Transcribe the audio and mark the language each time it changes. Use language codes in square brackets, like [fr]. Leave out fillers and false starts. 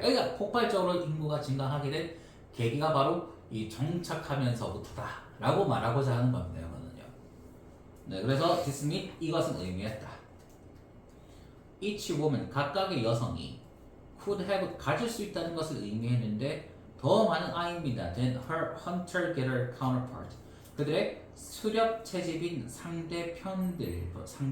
[ko] 그러니까 폭발적으로 인구가 증가하게 된 계기가 바로 이 정착하면서부터다 라고 말하고자 하는 겁니다. 이거는요. 네, 그래서 [en] this meant [ko] 이것은 의미했다. [en] Each woman [ko] 각각의 여성이 [en] could have [ko] 가질 수 있다는 것을 의미했는데 더 많은 아이입니다. [en] than her hunter-gatherer counterpart. [ko] 그들의 수렵 채집인 상대방들보다.